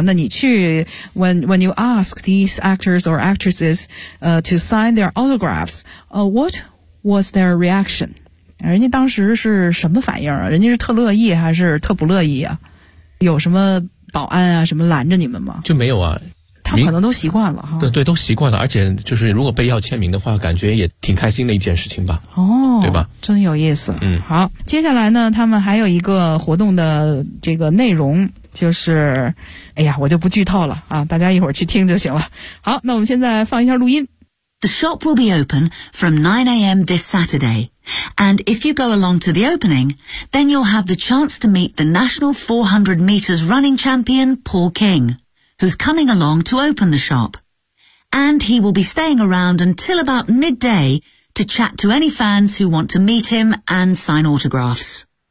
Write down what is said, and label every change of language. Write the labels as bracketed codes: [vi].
[zh] 那你去 [en] when you ask these actors or actresses to sign their autographs, what was their reaction? [zh] 人家当时是什么反应啊？人家是特乐意还是特不乐意啊？有什么？保安啊什么拦着你们吗？就没有啊，他可能都习惯了哈。对对，都习惯了。而且就是如果被要签名的话，感觉也挺开心的一件事情吧。哦，对吧，真有意思。嗯，好，接下来呢他们还有一个活动的这个内容，就是哎呀我就不剧透了啊，大家一会儿去听就行了。好，那我们现在放一下录音。 [en] The shop will be open from 9 a.m. this Saturday, and if you go along to the opening, then you'll have the chance to meet the national 400 meters running champion Paul King, who's coming along to open the shop. And he will be staying around until about midday to chat to any fans who want to meet him and sign autographs.